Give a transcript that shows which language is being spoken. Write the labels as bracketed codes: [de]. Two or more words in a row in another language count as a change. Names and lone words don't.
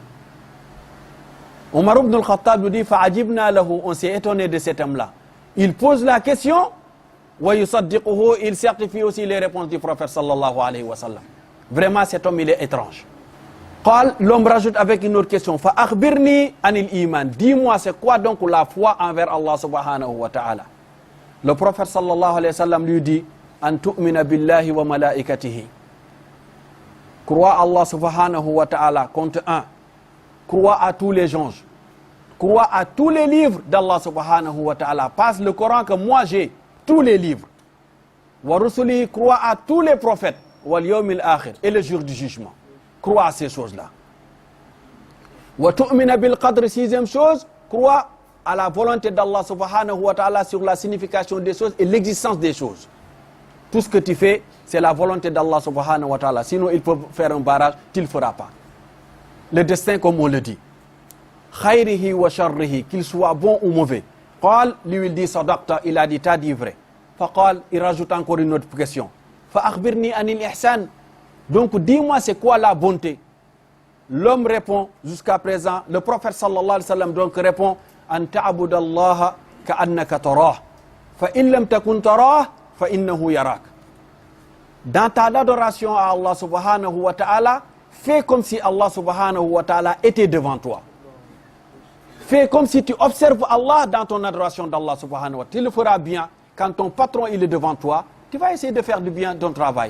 [fr] Omar ibn al-Khattab lui dit, [ar] فعجبنا له. [fr] On s'est étonné de cet homme-là. Il pose la question, [ar] ويصدقه, [fr] il certifie aussi les réponses du prophète [ar] صلى الله عليه وسلم. [fr] Vraiment, cet homme, il est étrange. L'homme rajoute avec une autre question. [ar] فأخبرني عن الإيمان. [fr] Dis-moi, c'est quoi donc la foi envers Allah [ar] سبحانه وتعالى? [fr] Le prophète [ar] صلى الله عليه وسلم [fr] lui dit, [ar] أن تؤمن بالله وملائكته. [fr] Crois Allah [ar] سبحانه وتعالى, [fr] compte 1. Crois à tous les anges. Crois à tous les livres d'Allah [ar] سبحانه وتعالى. [fr] Passe le Coran que moi j'ai, tous les livres. [ar] ورسله, [fr] crois à tous les prophètes. [ar] واليوم الآخر, [fr] et le jour du jugement. Crois à ces choses-là. [ar] وتؤمن بالقدر, [fr] 6e chose, crois à la volonté d'Allah [ar] سبحانه وتعالى [fr] sur la signification des choses et l'existence des choses. Tout ce que tu fais, c'est la volonté d'Allah [ar] سبحانه وتعالى. [fr] Sinon, il peut faire un barrage, tu ne le feras pas. Le destin, comme on le dit. [ar] خيره وشره, [fr] qu'il soit bon ou mauvais. Qal, lui il dit sadaqta, il a dit t'as dit vrai. Faqal, il rajoute encore une autre question. [ar] فأخبرني عن الإحسان. [fr] Donc dis-moi c'est quoi la bonté. L'homme répond jusqu'à présent, le prophète [ar] صلى الله عليه وسلم [fr] donc répond, [ar] أن تعبد الله كأنك تراه. فإن لم تكن تراه فإنه يراك. [fr] Dans ta adoration à Allah [ar] سبحانه وتعالى, [fr] fais comme si Allah [ar] سبحانه وتعالى [fr] était devant toi. Fais comme si tu observes Allah dans ton adoration d'Allah [ar] سبحانه وتعالى. [fr] Tu le feras bien quand ton patron il est devant toi, tu vas essayer de faire du bien ton travail.